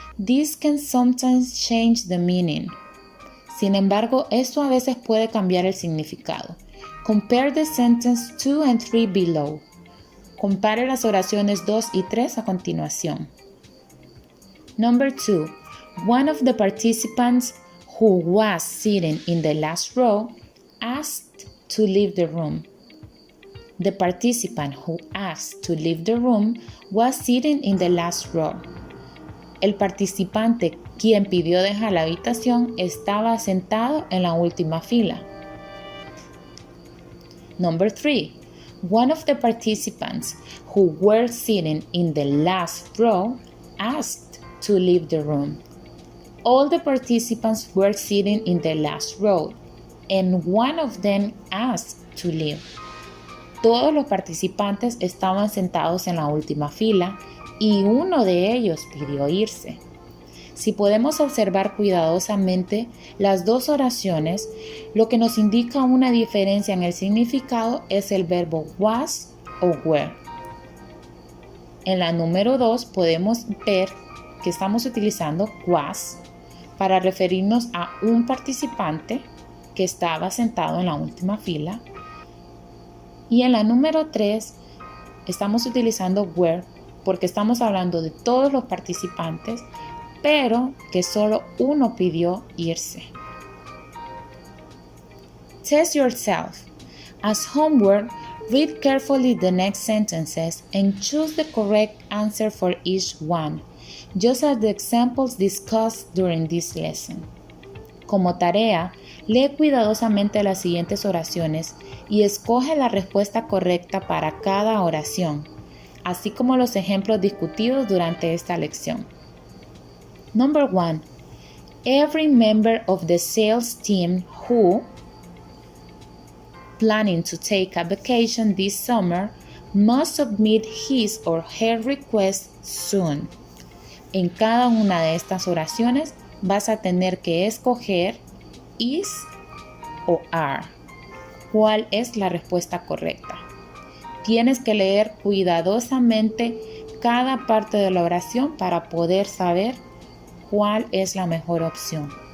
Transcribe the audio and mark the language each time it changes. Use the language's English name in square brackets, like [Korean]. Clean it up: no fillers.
[English] This can sometimes change the meaning. [Spanish] Sin embargo, esto a veces puede cambiar el significado. [English] Compare the sentence 2 and 3 below. [Spanish] Compare las oraciones 2 y 3 a continuación. [English] Number 2. One of the participants who was sitting in the last row asked to leave the room. The participant who asked to leave the room was sitting in the last row. [Spanish] El participante quien pidió dejar la habitación estaba sentado en la última fila. [English] Number 3. One of the participants who were sitting in the last row asked to leave the room. All the participants were sitting in the last row, and one of them asked to leave. [Spanish] Todos los participantes estaban sentados en la última fila y uno de ellos pidió irse. Si podemos observar cuidadosamente las dos oraciones, lo que nos indica una diferencia en el significado es el verbo was o were. En la número 2 podemos ver que estamos utilizando was para referirnos a un participante que estaba sentado en la última fila. Y en la número 3 estamos utilizando were porque estamos hablando de todos los participantes, pero que solo uno pidió irse. [English] Test yourself. As homework, read carefully the next sentences and choose the correct answer for each one, just as the examples discussed during this lesson. [Spanish] Como tarea, lee cuidadosamente las siguientes oraciones y escoge la respuesta correcta para cada oración, así como los ejemplos discutidos durante esta lección. [English] Number 1. Every member of the sales team who, planning to take a vacation this summer, must submit his or her request soon. [Spanish] En cada una de estas oraciones vas a tener que escoger is o are. ¿Cuál es la respuesta correcta? Tienes que leer cuidadosamente cada parte de la oración para poder saber cuál es la mejor opción.